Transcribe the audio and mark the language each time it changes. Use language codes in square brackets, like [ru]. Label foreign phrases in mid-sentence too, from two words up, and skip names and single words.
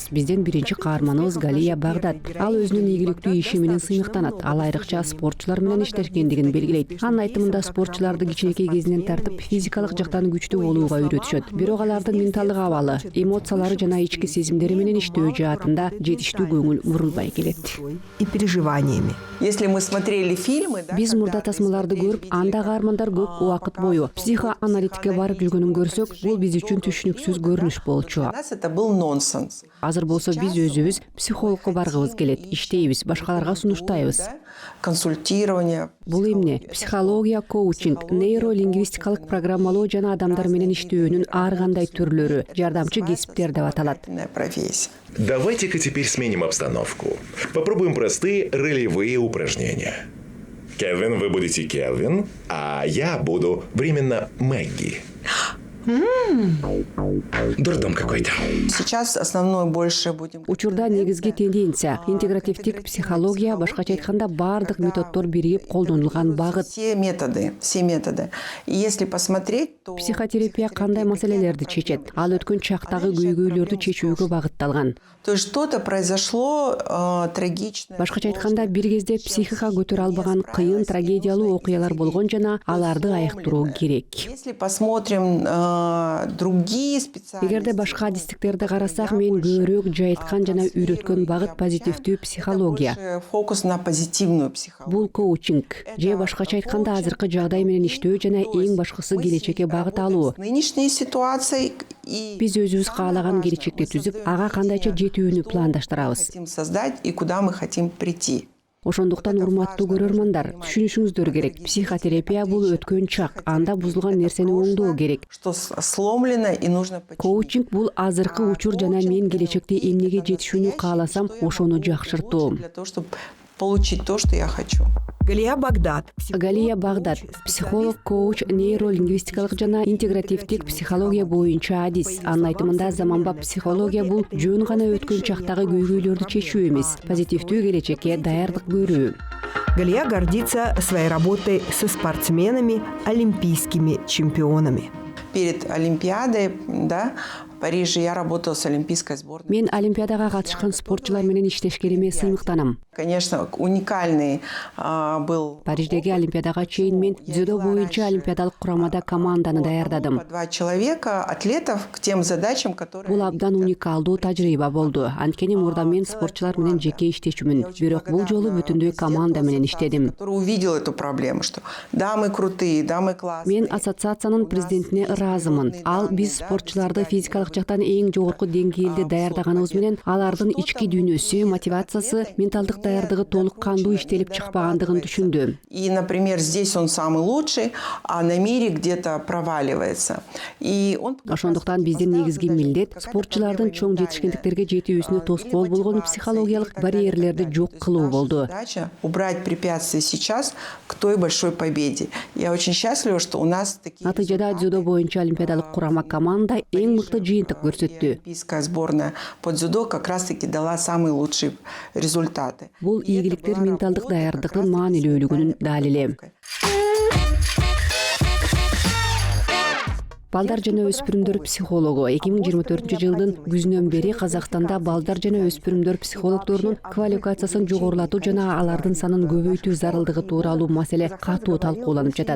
[ky] Биздин биринчи каарманыбыз Галия Багдат. Ал өзүнүн ийгиликтүү иши менен сыймыктанат. Ал айрыкча спортчулар менен иштешкендигин белгилейт. Анын айтымында спортчуларды кичинекей кезинен тартып физикалык жактан күчтүү болууга үйрөтүшөт. Бирок алардын менталдык абалы, эмоциялары жана ички сезимдери менен иштөө жаатында жетиштүү көңүл бурулбай келет. [ru] И переживаниями. Если мы смотрели фильмы, [ky] Биз мурда тасмаларды көрүп, анда каармандар көп убакыт бою психоаналитикке барып жүргөнүн көрсөк, бул биз үчүн түшүнүксүз көрүнүш болчу. [ru] для нас это был нонсенс. [ky] Азыр болсо биз өзүбүз психологко баргыбыз келет, иштейбиз, башкаларга сунуштайбыз. Консультирование. Бул эмне? Психология, коучинг, нейролингвистикалык программалоо жана адамдар менен иштөөнүн ар кандай түрлөрү, жардамчы кесиптер деп аталат. Профессия. [ru] Давайте-ка теперь сменим обстановку. Попробуем простые ролевые упражнения. Кевин, вы будете Келвин, а я буду временно Мэгги. Дурдом какой-то. Сейчас основное больше будем... [ky] Учурда негизги тенденция интегративдик психология, башкача айтканда бардык методдор биригип колдонулган багыт. [ru] Все методы. И если посмотреть, то... [ky] Психотерапия кандай маселелерди чечет? Ал өткөн чактагы көйгөйлөрдү чечүүгө багытталган. [ru] То есть что-то произошло трагичное. [ky] Башкача айтканда бир кезде психика көтөрө албаган кыйын трагедиялуу окуялар болгон жана аларды айыктыруу керек. [ru] Если посмотрим другие специалисты... [ky] Эгерде башка адистиктерди карасак, мен көбүрөөк жайыткан жана үйрөткөн багыт позитивдүү психология. [ru] Фокус на позитивную психологию. [ky] Бул коучинг. Же башкача айтканда азыркы жагдай менен иштөө жана эң башкысы келечекке багыт алуу. [ru] Нынешней ситуацией и... [ky] Биз өзүбүз каалаган келечекти түзүп, ага кандайча жетүүнү пландаштырабыз. [ru] Хотим создать и куда мы хотим прийти. [ky] Ошондуктан урматтуу көрөрмандар, түшүнүшүңүздөр керек. Психотерапия бул өткөн чак, анда бузулган нерсени оңдоо керек. [ru] Что сломлено и нужно починить. [ky] Коучинг бул азыркы учур жана мен келечекте эмнеге жетишүүнү кааласам, ошону жакшыртуу. [ru] Для того, чтобы получить то, что я хочу. [ky] Галия Багдат, психолог, коуч, нейролингвистикалык жана интегративдик психология боюнча адис. Анын айтымында заманбап психология бул жөн гана өткөн чактагы көйгөйлөрдү чечүү эмес, позитивдүү келечекке даярдык көрүү. [ru] Галия гордится своей работой со спортсменами, олимпийскими чемпионами. Перед Олимпиадой, Париже я работала с олимпийской сборной. [ky] Мен олимпиадага катышкан спортчулар менен иштешкериме сыймыктанам. [ru] Конечно, уникальный был. [ky] Париждеги олимпиадага чейин мен дзюдо боюнча олимпиадалык курамада команданы даярдадым. [ru] По 2 человека, атлетов к тем задачам, которые... [ky] Бул абдан уникалдуу тажрыйба болду. Анткени мурда мен спортчулар менен жеке иштечүмүн. Бирок бул жолу бүтүндөй команда менен иштедим. [ru] Который увидел эту проблему, что да, мы крутые, да, мы классные. [ky] Мен ассоциациянын президентине ыраазымын. Ал биз спортчуларды физикалык жактан эң жогорку деңгээлде даярдаганыбыз менен алардын ички дүйнөсү, мотивациясы, менталдык даярдыгы толук кандуу иштелип чыкпагандыгын түшүндү. [ru] И, например, здесь он самый лучший, а на мире где-то проваливается. И он... [ky] Ошондуктан биздин негизги милдет спортчулардын чоң жетишкендиктерге жетүүсүнө тоскоол болгон психологиялык барьерлерди жок кылуу болду. [ru] Задача убрать препятствия сейчас к той большой победе. Я очень счастлива, что у нас такие... [ky] Натыйжада дзюдо боюнча олимпиадалык курама команда эң мыкты жыйынтык көрсөттү. [ru] Олимпийская сборная по дзюдо как раз-таки дала самые лучшие результаты. [ky] Бул ийгиликтер менталдык даярдыктын маанилүүлүгүнүн далили. Балдар жана өспүрүмдөр психологу 2024-жылдын күзүнөн бери Казакстанда балдар жана өспүрүмдөр психологдорунун квалификациясын жогорулатуу жана алардын санын көбөйтүү зарылдыгы тууралуу маселе катуу талкууланып жатат.